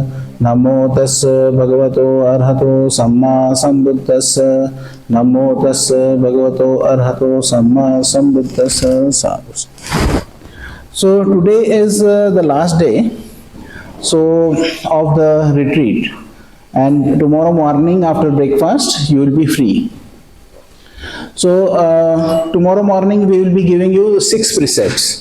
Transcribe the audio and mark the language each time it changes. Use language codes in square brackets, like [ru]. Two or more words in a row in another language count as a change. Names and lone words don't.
[pi] Namo tassa bhagavato arahato samma sambuddhassa. Namo tassa bhagavato arahato samma sambuddhassa. Sadhu. [en] So today is the last day of the retreat, and tomorrow morning after breakfast you will be free. So tomorrow morning we will be giving you 6 precepts.